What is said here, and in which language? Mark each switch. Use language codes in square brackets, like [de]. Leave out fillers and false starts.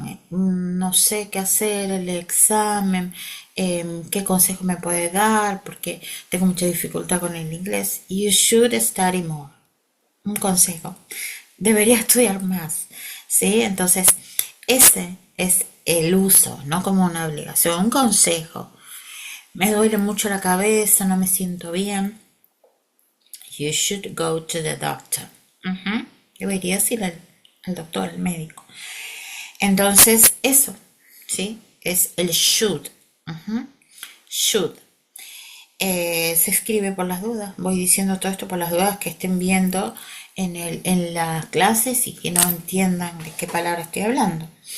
[es] No sé qué hacer, el examen, qué consejo me puede dar, porque tengo mucha dificultad con el inglés. [en] You should study more. [es] Un consejo. Debería estudiar más. ¿Sí? Entonces, ese es el uso, no como una obligación, un consejo. Me duele mucho la cabeza, no me siento bien. [en] You should go to the doctor. [es] Deberías ir al doctor, al médico. Entonces, eso, ¿sí? Es el should. Should. Se escribe por las dudas. Voy diciendo todo esto por las dudas que estén viendo en las clases y que no entiendan de qué palabra estoy hablando.